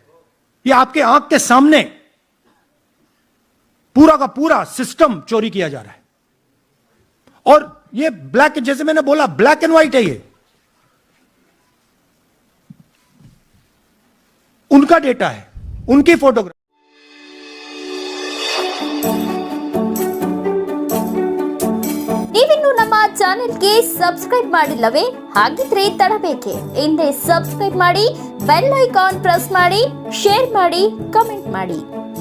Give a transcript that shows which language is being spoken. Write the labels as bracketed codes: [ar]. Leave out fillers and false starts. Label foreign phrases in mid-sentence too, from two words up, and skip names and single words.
[hi] यह आपके आंख के सामने पूरा का पूरा सिस्टम चोरी किया जा रहा है। और ये ब्लैक, जैसे मैंने बोला, [en] black and white [hi] है। ये उनका डेटा है, उनकी फोटोग्राफ। [kn] ನೀವಿನ್ನು ನಮ್ಮ ಚಾನೆಲ್ಗೆ ಸಬ್ಸ್ಕ್ರೈಬ್ ಮಾಡಿಲ್ಲವೇ? ಹಾಗಿದ್ರೆ ತಡ ಬೇಕೆ? ಹಿಂದೆ ಸಬ್ಸ್ಕ್ರೈಬ್ ಮಾಡಿ, [en] bell icon press [kn] ಮಾಡಿ, ಶೇರ್ ಮಾಡಿ, ಕಮೆಂಟ್ ಮಾಡಿ.